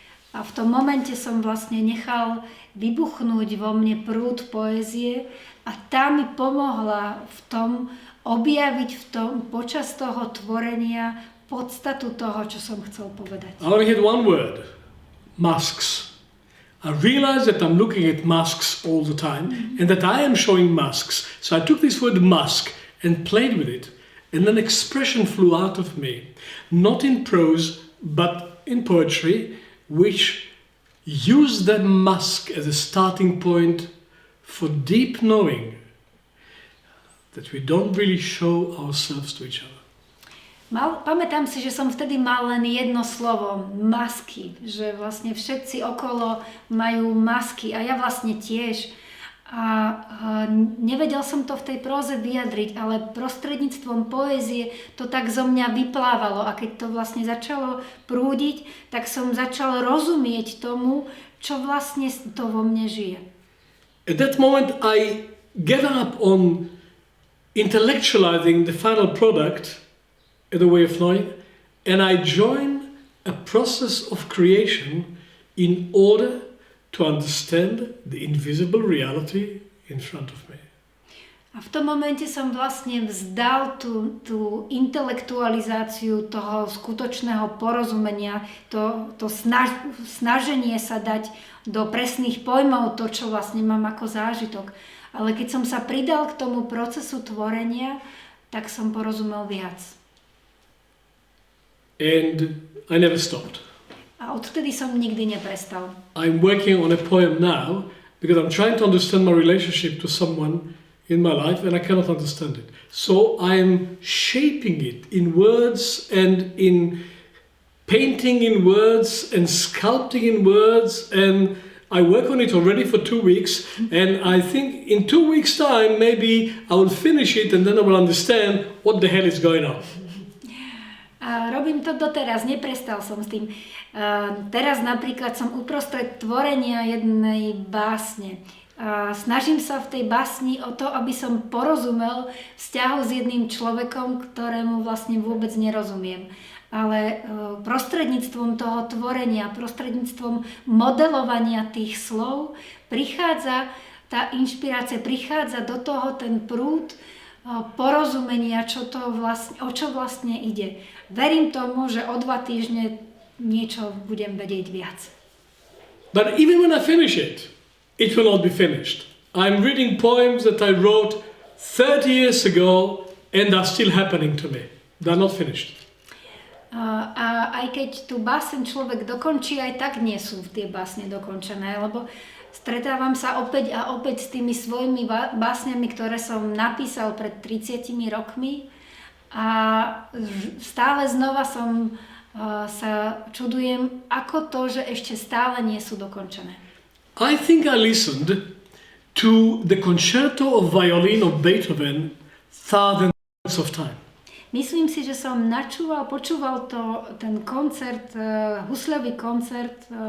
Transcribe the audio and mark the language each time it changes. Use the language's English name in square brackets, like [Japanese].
[Slovak] A v tom momente som vlastne nechal vybuchnúť vo mne prúd poézie a tá mi pomohla v tom objaviť počas toho tvorenia podstatu toho, čo som chcel povedať. [English] I only had one word, masks. I realized that I'm looking at masks all the time and that I am showing masks. So I took this word mask and played with it, and an expression flew out of me, not in prose but in poetry, which used that mask as a starting point for deep knowing that we don't really show ourselves to each other. [Slovak] Pamätám si, že som vtedy mal len jedno slovo, masky, že vlastne všetci okolo majú masky a ja vlastne tiež. A nevedel som to v tej próze vyjadriť, ale prostredníctvom poézie to tak zo mňa vyplávalo a keď to vlastne začalo prúdiť, tak som začal rozumieť tomu, čo vlastne to vo mne žije. [English] At that moment I gave up on intellectualizing the final product as a way of knowing, and I joined a process of creation in order to understand the invisible reality in front of me. [Slovak] A v tom momente som vlastne vzdal tú intelektualizáciu toho skutočného porozumenia, to snaženie sa dať do presných pojmov to, čo vlastne mám ako zážitok. Ale keď som sa pridal k tomu procesu tvorenia, tak som porozumel viac. [English] And I never stopped. [Slovak] A odtedy som nikdy neprestal. [English] I'm working on a poem now because I'm trying to understand my relationship to someone in my life and I cannot understand it. So I'm shaping it in words and in painting in words and sculpting in words, and I work on it already for 2 weeks, and I think in 2 weeks' time maybe I will finish it and then I will understand what the hell is going on. [Slovak] A robím to doteraz, neprestal som s tým. Teraz napríklad som uprostred tvorenia jednej básne. Snažím sa v tej básni o to, aby som porozumel vzťahu s jedným človekom, ktorému vlastne vôbec nerozumiem. Ale prostredníctvom toho tvorenia, prostredníctvom modelovania tých slov prichádza tá inšpirácia, prichádza do toho ten prúd porozumenia, o čo vlastne ide. Verím tomu, že o 2 týždne niečo budem vedieť viac. [English] But even when I finish it, it will not be finished. I'm reading poems that I wrote 30 years ago and are still happening to me. They're not finished. [Slovak] A aj keď tú báseň človek dokončí, aj tak nie sú tie básne dokončené, lebo stretávam sa opäť a opäť s tými svojimi básňami, ktoré som napísal pred 30 rokmi a stále znova sa čudujem, ako to, že ešte stále nie sú dokončené. [English] I think I listened to the concerto of violin of Beethoven thousands of times. [Slovak] Myslím si, že som počúval ten koncert, husľový koncert,